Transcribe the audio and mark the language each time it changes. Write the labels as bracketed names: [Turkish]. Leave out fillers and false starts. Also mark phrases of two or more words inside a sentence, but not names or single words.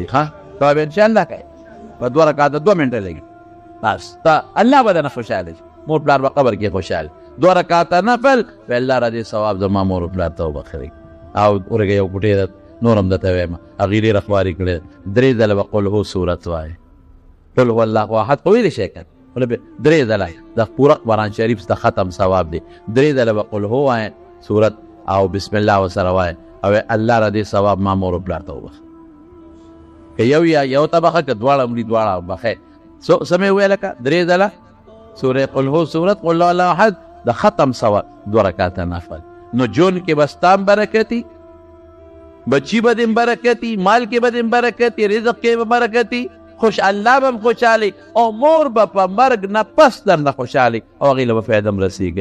[Pashto] ښه دا به انشاءالله کوئ په 2 رکعاته 2 منټه لګي، بس ته الله به درنه خوشحاله شي، مور پلار به قبر کې خوشحال. 2 رکعاته نفل په الله را دې ثواب زما مور او پلار ته وبخوي. او ورګه یو ګوټې نورم درته وایم هغې ډېره خواري کړې، 3 ځله به [Arabic] قل هو [Pashto] صورت وایې، [Arabic] قل هو الله احد [Pashto] خو ویلی شی که 3 ځله د پوره قرآن شریف د ختم ثواب دی. 3 ځله به [Arabic] قل هو [Pashto] وایې صورت او [Arabic] بسم الله [Pashto] ورسره وایې او الله را دې ثواب ما مور او پلار ته وبخي. که یو ته بخه که دواړه مري دواړه بخی. څه مې وویل که 3 ځله سوره [Arabic] قل هو [Pashto] صورت [Arabic] قل الله احد [Pashto] د ختم ثواب 2 رکعاته نفل. نو جون کې به ستام برکتي، بچی به دې برکتي، مال کې به دې برکتي، رزق کې به برکتي، خوش الله به خوشحالي او مور به په مرګ نه پس در نه خوشحالي او هغې له به فایده م رسېږي.